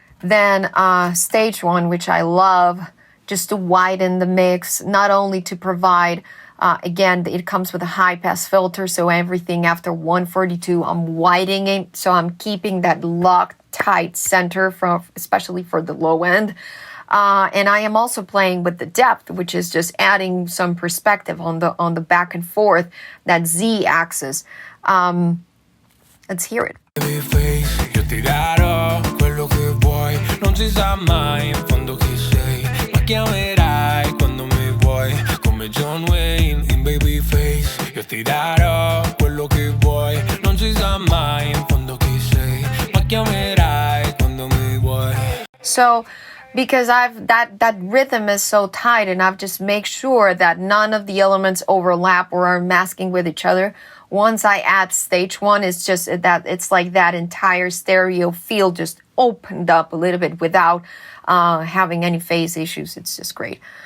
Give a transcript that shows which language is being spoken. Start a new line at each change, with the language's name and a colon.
English: Then stage one, which I love, just to widen the mix, not only to provide, again, it comes with a high pass filter, so everything after 142, I'm widening it, so I'm keeping that locked tight center, especially for the low end. And I am also playing with the depth, which is just adding some perspective on the back and forth, that Z axis. Let's hear it.
Italian: Non si sa mai in fondo chi sei, ma chiamerai quando mi vuoi, come John Wayne in Babyface. Io ti darò quello che vuoi, non si sa mai in fondo chi sei, ma chiamerai quando mi vuoi.
English: So, because that rhythm is so tight, and I've just make sure that none of the elements overlap or are masking with each other. Once I add stage one, it's just that it's like that entire stereo field just opened up a little bit without having any phase issues. It's just great.